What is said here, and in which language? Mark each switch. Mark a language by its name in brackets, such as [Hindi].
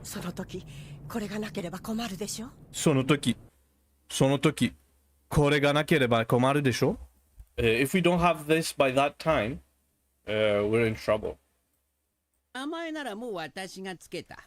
[Japanese] その時これがなければ困るでしょ。その時これがなければ困るでしょ。 [English] If we don't have this by that time, we're in trouble. [Japanese] 名前ならもう私がつけた。